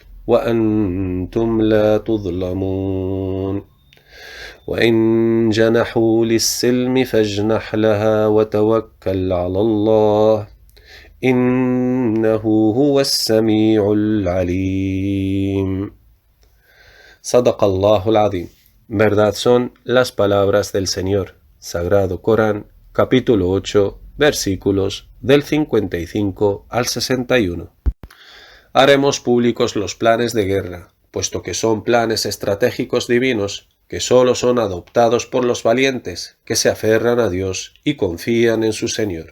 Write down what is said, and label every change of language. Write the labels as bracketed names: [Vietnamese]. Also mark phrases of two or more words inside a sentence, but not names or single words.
[Arabic] وأنتم لا تظلمون وإن جنحوا للسلم فاجنح لها وتوكل على الله إنه هو السميع العليم. صدق الله العظيم. [Spanish] Verdad son las palabras del Señor. Sagrado Corán, capítulo 8, versículos del 55 al 61. Haremos públicos los planes de guerra, puesto que son planes estratégicos divinos que sólo son adoptados por los valientes que se aferran a Dios y confían en su Señor.